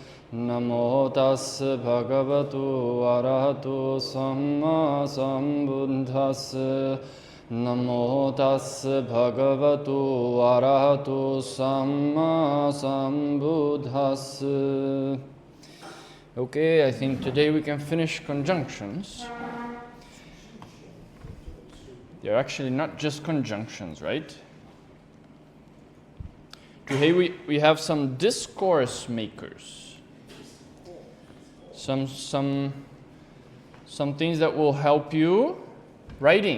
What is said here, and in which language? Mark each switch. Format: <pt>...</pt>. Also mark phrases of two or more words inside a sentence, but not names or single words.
<pi>Namo tassa bhagavato arahato samma sambuddhassa. Namo tassa bhagavato arahato samma sambuddhassa.</pi> <en>Okay, I think today we can finish conjunctions. They're actually not just conjunctions, right? Today we have some discourse makers. Some things that will help you writing.</en>